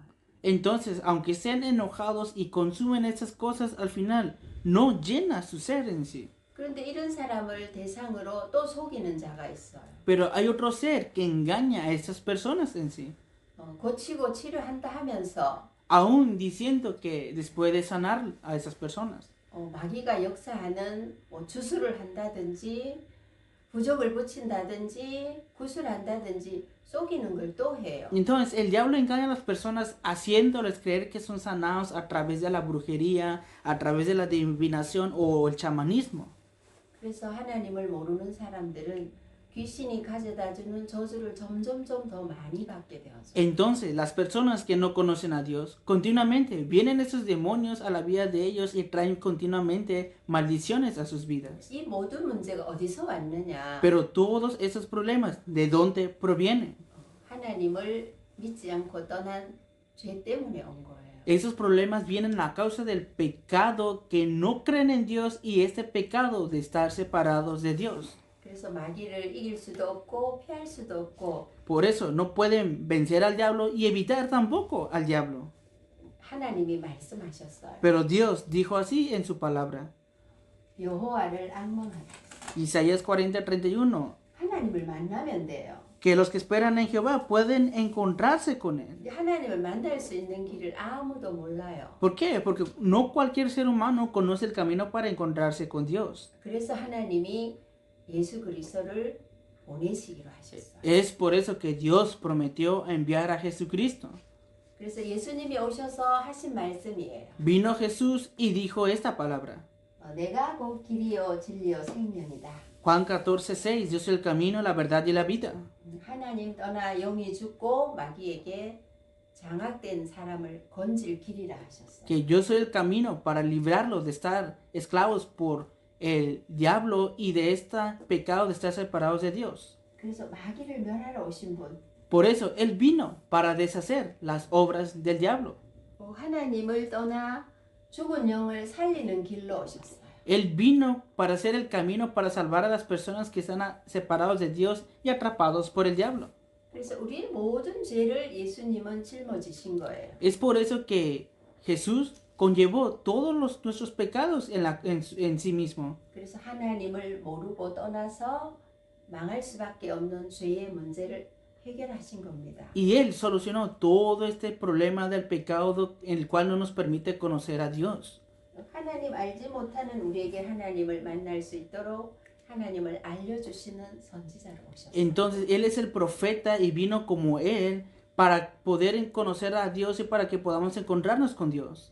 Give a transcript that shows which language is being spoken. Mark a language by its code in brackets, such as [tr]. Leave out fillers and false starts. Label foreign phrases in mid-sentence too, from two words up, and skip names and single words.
[es] Entonces, aunque estén enojados y consumen esas cosas, al final no llena su ser en sí. [ko] 그런데 이런 사람을 대상으로 또 속이는 자가 있어요. [es] Pero hay otro ser que engaña a esas personas en sí. [ko] 고치고 치료한다 하면서 [es] Aún diciendo que después de sanar a esas personas. [ko] 마귀가 역사하는 주술을 한다든지 부적을 붙인다든지 구술한다든지 속이는 걸 또 해요. [es] Entonces el diablo engaña a las personas haciéndoles creer que son sanados a través de la brujería, a través de la adivinación o el chamanismo. [ko] 그래서 하나님을 모르는 사람들은 귀신이 가져다주는 저주를 점점점 더 많이 받게 되어서. [es] Entonces las personas que no conocen a Dios continuamente vienen esos demonios a la vida de ellos y traen continuamente maldiciones a sus vidas. [ko] 이 모든 문제가 어디서 왔느냐? [es] Pero todos esos problemas, ¿de dónde provienen? [ko] 하나님을 믿지 않고 떠난 죄 때문에 온 거예요. [es] Esos problemas vienen a causa del pecado que no creen en Dios y este pecado de estar separados de Dios. [ko] 그래서 마귀를 이길 수도 없고 피할 수도 없고. [es] Por eso no pueden vencer al diablo y evitar tampoco al diablo. [ko] 하나님이 말씀하셨어요. [es] Pero Dios dijo así en su palabra. [ko] 여호와를 악망하라. [es] Isaías 40:31. [ko] 하나님을 만나면 돼요. [es] Que los que esperan en Jehová pueden encontrarse con Él. [ko] 하나님을 만날 수 있는 길을 아무도 몰라요. [es] ¿Por qué? Porque no cualquier ser humano conoce el camino para encontrarse con Dios. [ko] 그래서 하나님이 예수 그리스도를 보내시기로 하셨어요. [es] Es por eso que Dios prometió enviar a Jesucristo. [ko] 그래서 예수님이 오셔서 하신 말씀이에요. [es] Vino Jesús y dijo esta palabra. [ko] 내가 곧 길이요 진리요 생명이다. [es] Juan 14:6. Yo soy el camino, la verdad y la vida. [ko] 하나님 떠나 영이 죽고 마귀에게 장악된 사람을 건질 길이라 하셨어요. [es] Que yo soy el camino para librarlos de estar esclavos por el diablo y de este pecado de estar separados de Dios. [ko] 그래서 마귀를 멸하러 오신 분. [es] Por eso Él vino para deshacer las obras del diablo. [ko] 하나님을 떠나 죽은 영을 살리는 길로 오셨어요. [es] Él vino para hacer el camino para salvar a las personas que están separados de Dios y atrapados por el diablo. [ko] 그래서 우리의 모든 죄를 예수님은 짊어지신 거예요. [es] Es por eso que Jesús conllevó todos nuestros pecados en sí mismo. [ko] 그래서 하나님을 모르고 떠나서 망할 수밖에 없는 죄의 문제를 해결하신 겁니다. [es] Y Él solucionó todo este problema del pecado en el cual no nos permite conocer a Dios. [ko] 하나님 알지 못하는 우리에게 하나님을 만날 수 있도록 하나님을 알려주시는 선지자로 오셨어요. [es] Entonces Él es el profeta y vino como Él para poder conocer a Dios y para que podamos encontrarnos con Dios.